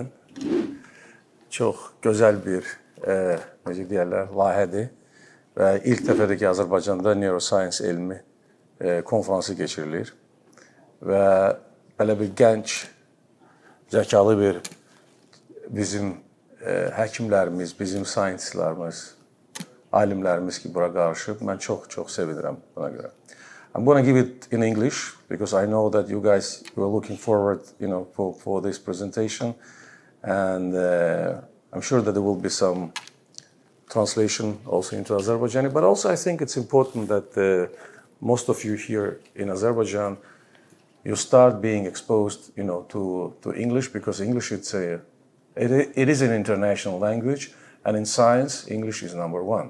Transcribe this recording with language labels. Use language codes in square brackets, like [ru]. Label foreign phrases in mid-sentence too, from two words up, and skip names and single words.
[az] Çox gözəl bir necə deyirlər, layihədir və ilk dəfədir ki, Azərbaycanda Neuroscience elmi konfransı keçirilir və belə bir gənc, zəkalı bir bizim həkimlərimiz, bizim scientistlərimiz, alimlərimiz ki, bura qarışıb. Mən çox sevinirəm buna görə. [en] I'm going to give it in English because I know that you guys were looking forward, for this presentation, and I'm sure that there will be some translation also into Azerbaijani. But also, I think it's important that most of you here in Azerbaijan you start being exposed, to English, because English it is an international language, and in science, English is number one.